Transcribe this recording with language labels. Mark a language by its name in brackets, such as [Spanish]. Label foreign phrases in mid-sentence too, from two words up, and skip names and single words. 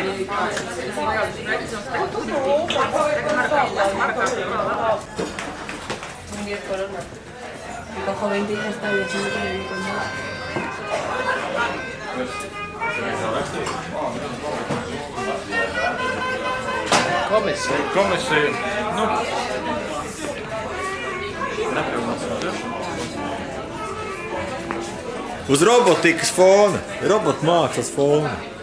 [Spanish] Cojo 20 y ya está, y así no tiene ni cuenta. [Latvian] Komisija. Nu, Uz robotikas fona, robotu mākslas fona.